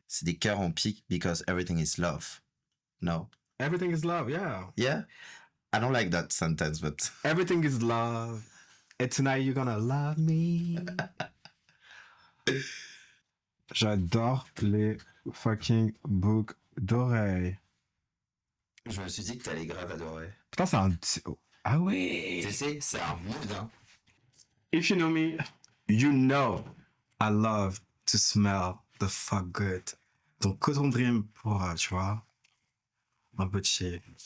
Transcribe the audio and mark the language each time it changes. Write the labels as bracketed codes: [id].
[fr] C'est des cœurs en pique [en] because everything is love. No? Everything is love, yeah. Yeah? I don't like that sentence, but... Everything is love. And tonight you're gonna love me. [fr] J'adore les fucking boucles d'oreilles. Je me suis dit que t'allais grave adorer. Putain, c'est un... Ah oui. Tu sais, c'est un mood, hein. [en] If you know me, you know I love to smell the fuck good. [fr] Donc, Cotton Dream pour, tu vois, un peu de chez...